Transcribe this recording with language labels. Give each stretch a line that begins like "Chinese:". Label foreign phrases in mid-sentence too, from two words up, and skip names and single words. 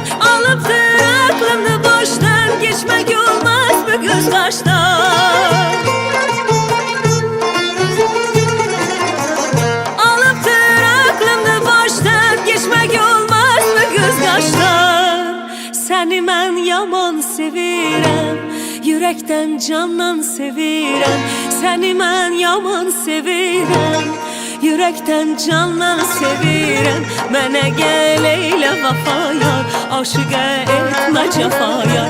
Turkish: Alıptır aklımı baştan, geçmek olmaz bu göz kaştan. Alıptır aklımı baştan, geçmek olmaz bu göz kaştan.
Azerbaijani: Seni mən yaman sevirəm, yürekten candan sevirəm. Seni mən yaman sevirəm, yürekten candan sevirəm. Mənə gəl eylə vəfa yar, aşıqə etmə cəfa yar.